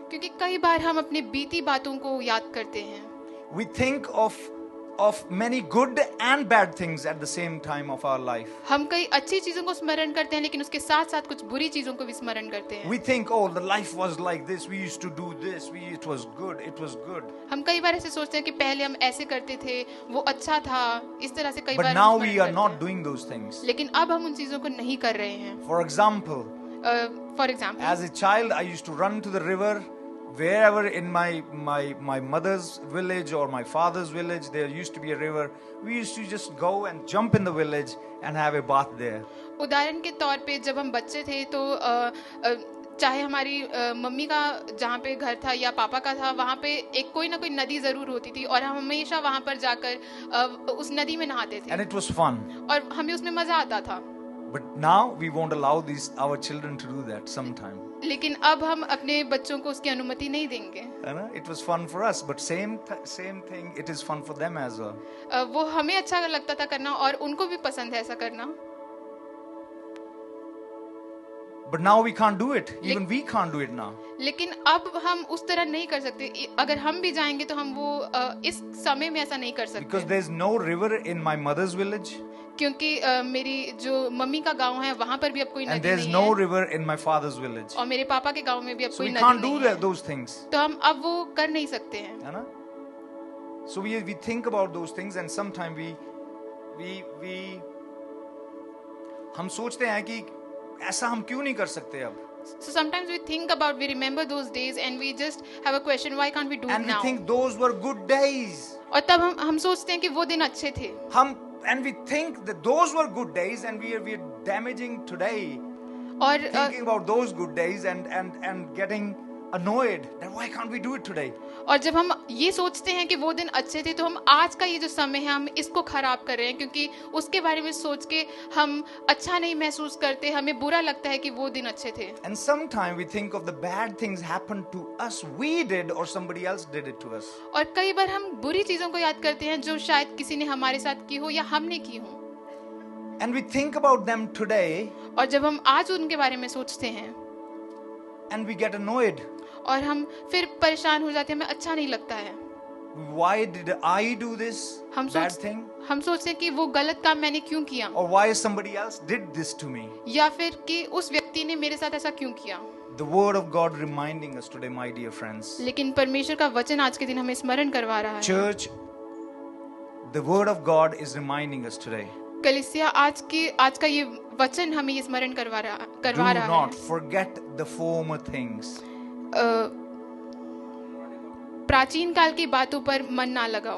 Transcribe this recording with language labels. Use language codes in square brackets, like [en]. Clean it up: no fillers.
[hi] क्योंकि कई बार हम अपनी बीती बातों को याद करते हैं। [en] We think of many good and bad things at the same time of our life. [hi] हम कई अच्छी चीजों को स्मरण करते हैं, लेकिन उसके साथ साथ कुछ बुरी चीजों को भी स्मरण करते हैं। [en] We think, oh, the life was like this. We used to do this. It was good. It was good. [hi] हम कई बार ऐसे सोचते हैं कि पहले हम ऐसे करते थे, वो अच्छा था, इस तरह से कई बार। [en] But now we are not doing those things. [hi] लेकिन अब हम उन चीजों को नहीं कर रहे हैं। [en] For example, as a child, I used to run to the river. Wherever in my mother's village or my father's village, there used to be a river. We used to just go and jump in the village and have a bath there. [hi] उदाहरण के तौर पे जब हम बच्चे थे तो चाहे हमारी मम्मी का जहाँ पे घर था या पापा का था, वहाँ पे एक कोई ना कोई नदी जरूर होती थी, और हम हमेशा वहाँ पर जाकर उस नदी में नहाते थे। [en] And it was fun. [hi] और हमें उसमें मजा आता था। [en] But now we won't allow our children to do that sometime. [hi] लेकिन अब हम अपने बच्चों को उसकी अनुमति नहीं देंगे। [en] It was fun for us, but same thing. It is fun for them as well. [hi] वो हमें अच्छा लगता था करना, और उनको भी पसंद है ऐसा करना। [en] But now we can't do it. Even we can't do it now. [hi] लेकिन अब हम उस तरह नहीं कर सकते। अगर हम भी जाएंगे तो हम वो इस समय में ऐसा नहीं कर सकते। [en] Because there is no river in my mother's village. [hi] क्योंकि मेरी जो मम्मी का गांव है वहाँ पर भी अब कोई नदी नहीं है। [en] And there is no river in my father's village. [hi] और मेरे पापा के गांव में भी अब कोई नदी नहीं है। [en] So we can't do those things. [hi] तो हम अब वो कर नहीं सकते हैं। है ना? [en] So we think about those things, and sometimes we [hi] हम सोचते हैं कि ऐसा हम क्यों नहीं कर सकते अब? [en] So sometimes we think about, we remember those days and we just have a question, why can't we do it now? And we think those were good days. [hi] और तब हम सोचते हैं कि वो दिन अच्छे थे। [en] And we think that those were good days, and we are damaging today. [hi] और [en] thinking about those good days and getting annoyed that why can't we do it today? [hi] और जब हम ये सोचते हैं कि वो दिन अच्छे थे, तो हम आज का ये जो समय है हम इसको खराब कर रहे हैं, क्योंकि उसके बारे में सोच के हम अच्छा नहीं महसूस करते, हमें बुरा लगता है कि वो दिन अच्छे थे. [en] And sometimes we think of the bad things happened to us, we did or somebody else did it to us. [hi] और कई बार हम बुरी चीजों को याद करते हैं जो शायद किसी ने हमारे साथ की हो या हमने की हो. [en] And we think about them today [hi] और जब हम आज उनके बारे में सोचते हैं [en] and we get annoyed. [hi] और हम फिर परेशान हो जाते हैं, हमें अच्छा नहीं लगता है. [en] Why did I do this bad thing? [hi] हम सोचते हैं कि वो गलत काम मैंने क्यों किया, [en] Or why somebody else did this to me? [hi] या फिर कि उस व्यक्ति ने मेरे साथ ऐसा क्यों किया. [en] The word of God reminding us today, my dear friends. [hi] लेकिन परमेश्वर का वचन आज के दिन हमें स्मरण करवा रहा है. [en] Church, the word of God is reminding us today. [hi] कलीसिया आज का ये वचन हमें ये स्मरण करवा रहा [en] Do [hi] है. [en] not forget the former things. [hi] प्राचीन काल की बातों पर मन ना लगाओ.